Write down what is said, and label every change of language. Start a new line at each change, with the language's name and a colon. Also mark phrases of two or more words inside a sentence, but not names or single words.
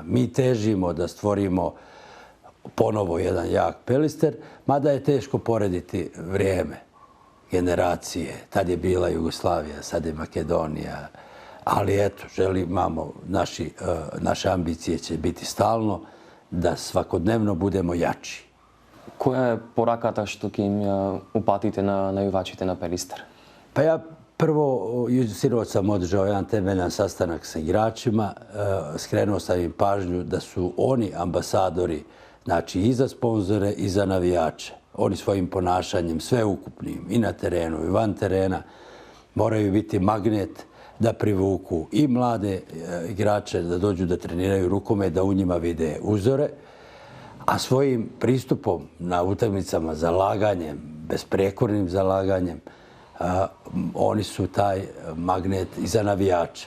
Bosnian: Mi težimo da stvorimo ponovo jedan jak Pelister, mada je teško porediti vrijeme, generacije. Tad je bila Jugoslavija, sad je Makedonija, ali eto, imamo, naše ambicije će biti stalno da svakodnevno budemo jači.
Macedonian: Која е пораката што ќе им ја упатите на најувачите на Пелистер?
Bosnian: Pa ja prvo, sinoć sam održao jedan temeljan sastanak sa igračima, skrenuo sam im pažnju da su oni ambasadori, znači i za sponzore i za navijače. Oni svojim ponašanjem, sveukupnim, i na terenu i van terena, moraju biti magnet da privuku i mlade igrače da dođu da treniraju rukomet, da u njima vide uzore, a svojim pristupom na utakmicama, zalaganjem, besprekornim zalaganjem, oni su taj magnet i za navijače.